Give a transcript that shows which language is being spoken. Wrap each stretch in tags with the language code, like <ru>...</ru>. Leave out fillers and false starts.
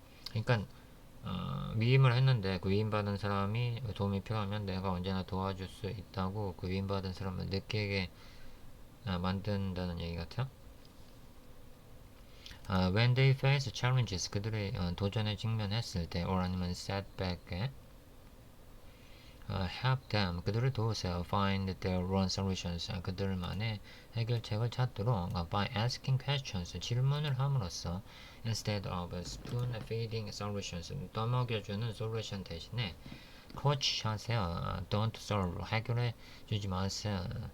<ko>그러니까 위임을 했는데 그 위임받은 사람이 도움이 필요하면 내가 언제나 도와줄 수 있다고 그 위임받은 사람을 느끼게 만든다는 얘기 같아요.</ko> <en>when they face challenges,</en> <ko>그들의 도전에 직면했을 때,</ko> <en>or</en> <ko>아니면</ko> <en>setback에 help them,</en> <ko>그들을 도우세요.</ko> <en>find their own solutions,</en> <ko>그들만의 해결책을 찾도록</ko> <en>by asking questions,</en> <ko>질문을 함으로써</ko> <en>instead of spoon feeding solutions,</en> <ko>떠먹여주는 솔루션 대신에</ko> <en>coach</en> <ko>하세요.</ko> <en>don't solve,</en> <ko>해결해 주지 마세요.</ko>